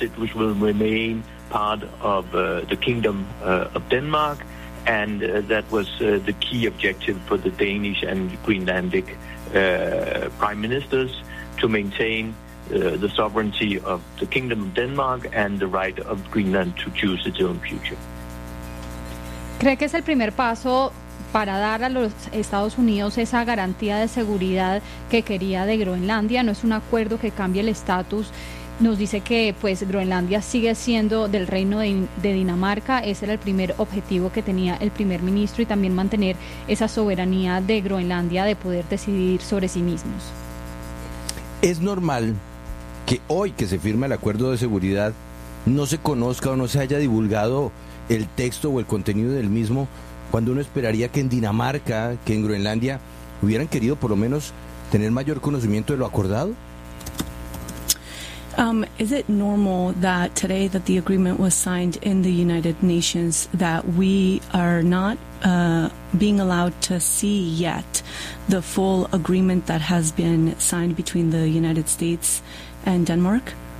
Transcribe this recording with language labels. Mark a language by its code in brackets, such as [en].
[en] It will remain part of the Kingdom of Denmark, and that was the key objective for the Danish and Greenlandic prime ministers, to maintain the sovereignty of the Kingdom of Denmark and the right of Greenland to choose its own future. [es] ¿Cree que es el primer paso para dar a los Estados Unidos esa garantía de seguridad que quería de Groenlandia? ¿No es un acuerdo que cambie el estatus? Nos dice que pues Groenlandia sigue siendo del reino de Dinamarca. Ese era el primer objetivo que tenía el primer ministro, y también mantener esa soberanía de Groenlandia de poder decidir sobre sí mismos. ¿Es normal que hoy que se firma el acuerdo de seguridad no se conozca o no se haya divulgado el texto o el contenido del mismo, cuando uno esperaría que en Dinamarca, que en Groenlandia, hubieran querido por lo menos tener mayor conocimiento de lo acordado? [en] Is it normal that today that the agreement was signed in the United Nations that we are not being allowed to see yet the full agreement that has been signed between the United States and Denmark?